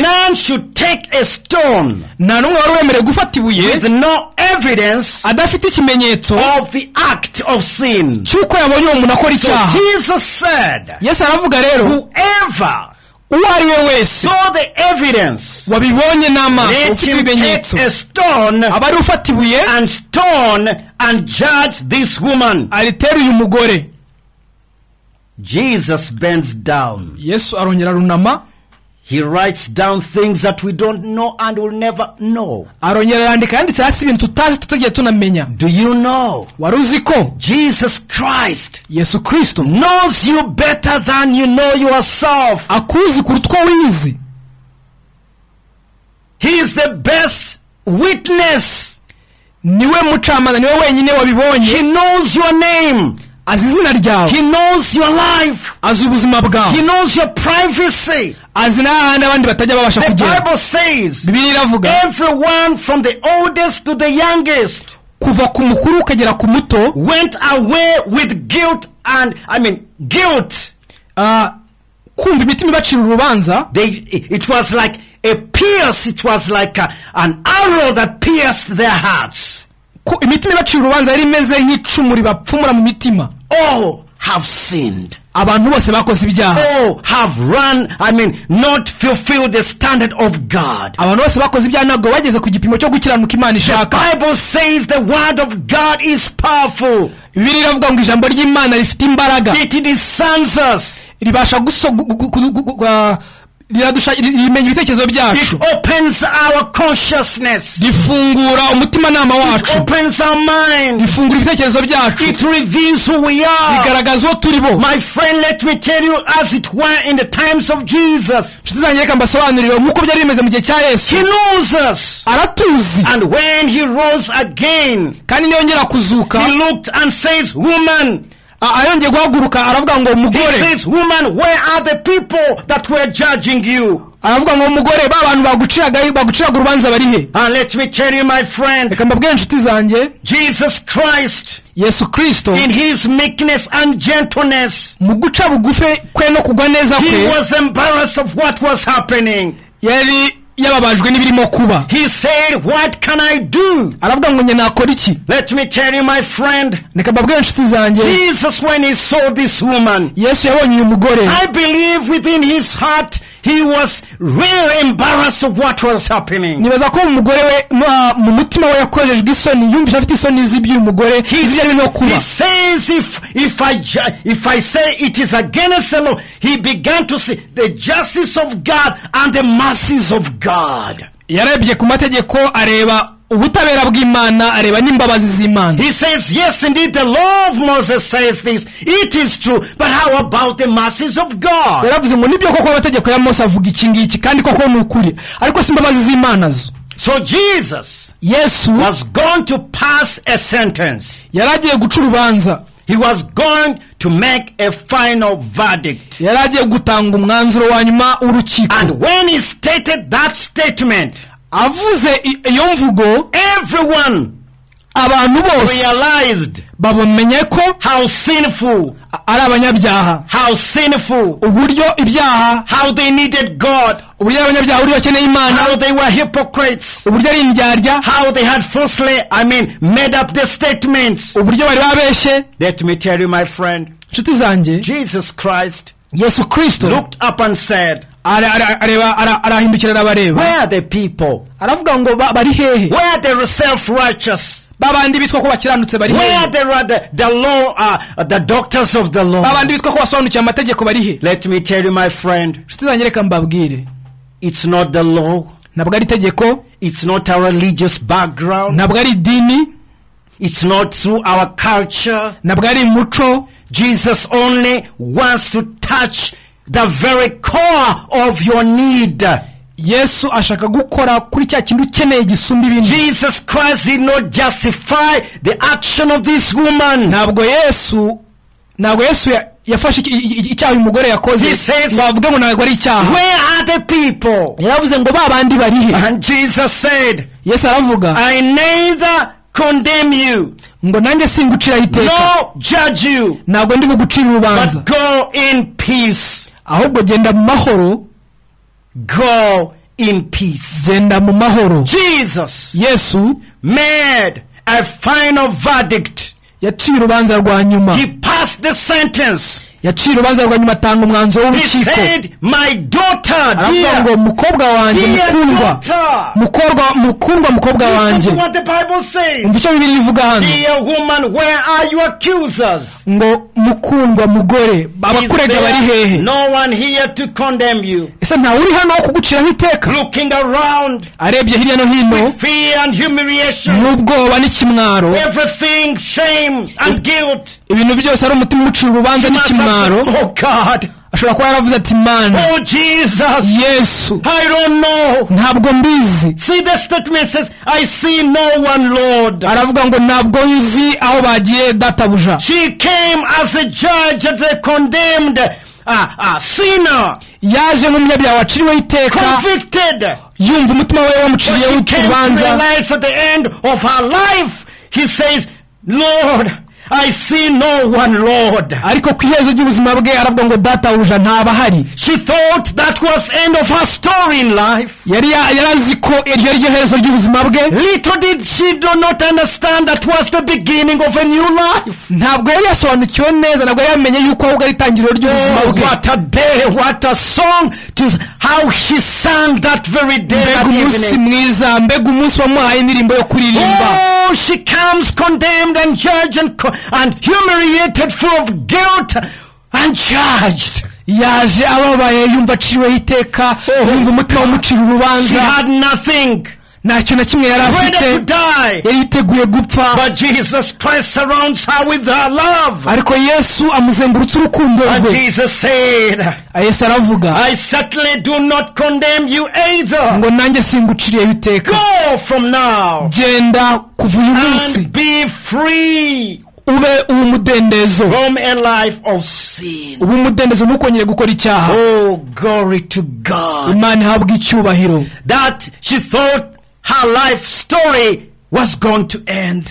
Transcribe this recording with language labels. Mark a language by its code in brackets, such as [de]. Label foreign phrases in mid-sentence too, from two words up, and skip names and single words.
[en] None should take a stone [rw] nta n'umwe wari wemerewe gufata ibuye [en] with no evidence [rw] adafite ikimenyetso [en] of the act of sin. [rw] cy'uko yabonye uwo muntu akora [en] So [rw] icyaha. [en] Jesus said, [rw] Yesu aravuga rero, [en] whoever [rw] uwo ari we wese [en] saw the evidence, [rw] wabibonye n'amaso, [en] let [rw] ufite [en] him [rw] ibimenyetso, [en] take a stone [rw] aba ari ufata ibuye [en] and stone and judge this woman. [rw] aritera uyu mugore. [en] Jesus bends down. [rw] Yesu arongera arunama. [en] He writes down things that we don't know and will never know. [rw] arongera yandika yanditse hasi ibintu tutazi tutagiye tunamenya. [en] Do you know? [rw] wari uzi ko [en] Jesus Christ [rw] Yesu Kristo [en] knows you better than you know yourself. [rw] akuzi kuruta uko wizi. [en] He is the best witness. [rw] niwe mucamanza, niwe wenyine wabibonye. [en] He knows your name. [rw] azi izina ryawe. [en] He knows your life. [rw] azi ubuzima bwawe. [en] He knows your privacy. [rw] azi n'ahandi abandi batajya babasha [en] The [rw] kugera. [en] Bible says [rw] Bibiliya iravuga [en] everyone from the oldest to the youngest [rw] kuva ku mukuru ukagera ku muto [en] went away with guilt guilt. [rw] kumva imitima ibacira urubanza. [en] It was like a pierce. It was like an arrow that pierced their hearts. [rw] imitima ibacira urubanza yari imeze nk'icumu ribapfumura mu mitima. [en] Oh, have sinned. [rw] abantu bose bakoze ibyaha. [en] Oh, have run, not fulfilled the standard of God. [rw] abantu bose bakoze ibyaha ntabwo bageze ku gipimo cyo gukiranuka Imana ishaka. [en] The Bible says the word of God is powerful. [rw] Bibiliya iravuga ngo ijambo ry'Imana rifite imbaraga. [en] It discerns us. [rw] ribasha rimenya ibitekerezo byacu. [en] It opens our consciousness. [rw] rifungura umutimanama wacu. [en] It opens our mind. [rw] rifungura ibitekerezo byacu. [en] It reveals who we are. [rw] rigaragaza uwo turi bo. [en] My friend, let me tell you, as it were in the times of Jesus. [rw] nshuti zanjye reka mbasobanurire nk'uko byari bimeze mu gihe cya Yesu. [en] He knows us. [rw] aratuzi. [en] And when he rose again, [rw] kandi niyongera kuzuka, [en] he looked and says, woman. [rw] ayongeye guhaguruka aravuga ngo mugore. [en] He says, woman, where are the people that were judging you? [rw] aravuga ngo mugore, ba bantu baguciraga urubanza bari he? [en] And let me tell you, my friend, [rw] reka mbabwire nshuti zanjye, [en] Jesus Christ, [rw] Yesu Kristo [en] in his meekness and gentleness, [rw] mu guca bugufe kwe no kugwa neza [en] he [rw] kwe, [en] was embarrassed of what was happening. [rw] yari yababajwe n'ibirimo kuba. [en] He said, what can I do? [rw] aravuga ngo njye nakora iki? [en] Let me tell you, my friend, [rw] reka mbabwire nshuti zanjye, [en] Jesus, when he saw this woman, [rw] Yesu yabonye uyu mugore, [en] I believe within his heart he was really embarrassed of what was happening. [rw] nibaza ko umugore we mu mutima we yakorejwe isoni, yumvise afite isoni z'iby'uyu mugore izari no kuba. [en] He says, if I say it is against the law, he began to see the justice of God and the mercies of God. [rw] yarebye ku mategeko, areba ubutabera bw'Imana, areba n'imbabazi z'Imana. [en] He says, yes, indeed, the law of Moses says this. It is true. But how about the mercies of God? [rw] yaravuze ngo nibyo koko amategeko ya Mose avuga iki ngiki, kandi koko ni ukuri, ariko si imbabazi z'Imana zo. [en] So Jesus [rw] Yesu [en] was going to pass a sentence. [rw] yaragiye guca urubanza. [en] He was going to make a final verdict. [rw] yaragiye gutanga umwanzuro wa nyuma w'urukiko. [en] And when he stated that statement, [rw] avuze iyo mvugo, [en] everyone [rw] abantu bose [en] realized [rw] babamenye ko [en] how sinful, [rw] ari abanyabyaha, [en] how sinful, [rw] uburyo ibyaha, [en] how they needed God, [rw] uburyo abanyabyaha uburyo bakeneye Imana, [en] how they were hypocrites, [rw] uburyo ari indyarya, [en] how they had falsely, made up the statements. [rw] uburyo bari babeshye. [en] Let me tell you, my friend, [rw] nshuti zanjye, [en] Jesus Christ [rw] Yesu Kristo [en] looked up and said, [rw] arahindukira arabareba. [en] where are the people? [rw] aravuga ngo bari hehe? [en] Where are the self-righteous? [rw] babandi bitwa ko bakiranutse bari [en] Where [rw] hehe? [en] are the law, the doctors of the law? [rw] babandi bitwa ko basobanukiye amategeko bari he? [en] Let me tell you, my friend, [rw] nshuti zanjye reka mbabwire, [en] it's not the law. [rw] ntabwo ari itegeko, [en] It's not our religious background. [rw] ntabwo ari idini, [en] It's not through our culture. [rw] ntabwo ari umuco. [en] Jesus only wants to touch the very core of your need. [rw] Yesu ashaka gukora kuri cya kintu ukeneye gisumba ibindi. [en] Jesus Christ did not justify the action of this woman. [rw] ntabwo Yesu yafashe icyaha uyu mugore yakoze ngo avuge ngo ntabwo ari icyaha. [en] Where are the people? [rw] yaravuze ngo babandi bari he? [en] And Jesus said, [rw] Yesu aravuga, [en] I neither condemn you, [rw] ngo nanjye singuciraho iteka, [en] nor judge you, [rw] ntabwo ndi bugucira urubanza, [en] but go in peace. [rw] ahubwo genda mu mahoro. [en] Go in peace. [rw] genda mu mahoro. [en] Jesus [rw] Yesu [en] made a final verdict. [rw] yaciye urubanza rwa nyuma. [en] He passed the sentence. [rw] yaciye urubanza rwa nyuma atanga umwanzuro [en] He [rw] w'urukiko. [en] said, my daughter, [rw] aravuga ngo [en] dear, [rw] mukobwa wanjye [en] dear [rw] mukundwa, [en] daughter. [rw] mukobwa wanjye. [en] Listen to what the Bible says. [rw] umva icyo Bibiliya ivuga hano. [en] Dear woman, where are your accusers? [rw] ngo mukundwa mugore, abakurega [en] Is [rw] bari [en] there [rw] hehe? [en] no one here to condemn you? [rw] ese ntawe uri hano wo kuguciraho iteka? [en] Looking around, [rw] arebye hirya no hino [en] fear and humiliation, [rw] n'ubwoba n'ikimwaro, [en] everything, shame and guilt. [rw] ibintu byose ari umutima umucira urubanza n'ikimwaro. [en] Oh God, [rw] ashobora kuba yaravuze ati mana, [en] oh Jesus, [rw] yesu [en] I don't know. [rw] ntabwo mbizi. [en] See, the statement says, I see no one, Lord. [rw] aravuga ngo ntabwo nzi aho bagiye databuja. [en] She came as a judge, as a condemned sinner, [rw] yaje nk'umunyabyaha waciriweho iteka, [en] convicted. [rw] yumva umutima we wamuciriyeho [en] But she came to [rw] urubanza. [en] realize at the end of her life, he says, Lord, I see no one, Lord. [rw] ariko ku iherezo ry'ubuzima bwe aravuga ngo databuja ntabahari. [en] She thought that was end of her story in life. [rw] yari azi ko iryo ari ryo herezo ry'ubuzima bwe. [en] Little did she do not understand that was the beginning of a new life. [rw] ntabwo yari yasobanukiwe neza, ntabwo yari yamenye yuko ahubwo ari itangiriro ry'ubuzima [en] Oh, [rw] bwe. [en] what a day, what a song, to how she sang that very day, [rw] mbega [en] that [rw] umunsi [en] evening. [rw] mwiza, mbega umunsi wamuhaye indirimbo yo kuririmba. [en] Oh, she comes condemned and judged and humiliated, full of guilt and charged. [rw] yaje ababaye, yumva aciriweho iteka, yumva umutima umucira [en] She [rw] urubanza, [en] had nothing, [rw] ntacyo na kimwe yari [en] ready [rw] afite, [en] to die. [rw] yari yiteguye gupfa. [en] But Jesus Christ surrounds her with her love. [rw] ariko yesu amuzengurutse urukundo [en] And [rw] rwe. [en] Jesus said, [rw] yesu aravuga [en] I certainly do not condemn you either. [rw] ngo nanjye singuciriyeho iteka. [en] Go from now [rw] genda kuva uyu munsi [en] and be free [rw] ube umudendezo, [en] from a life of sin. [rw] ube umudendezo ntukongere gukora icyaha. [en] Oh, glory to God. [rw] imana ihabwa icyubahiro. [en] That she thought her life story was going to end.